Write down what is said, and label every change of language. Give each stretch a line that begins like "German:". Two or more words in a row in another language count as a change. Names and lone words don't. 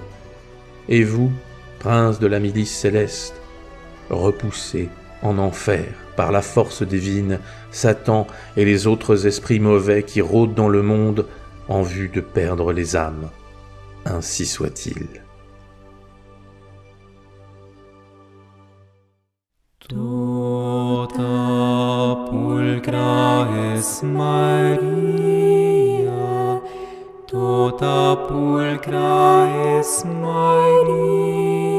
French: Et vous, prince de la milice céleste, repoussez en enfer par la force divine Satan et les autres esprits mauvais qui rôdent dans le monde en vue de perdre les âmes. Ainsi soit-il.
Latin: Tota pulchra es Maria, tota pulchra es Maria.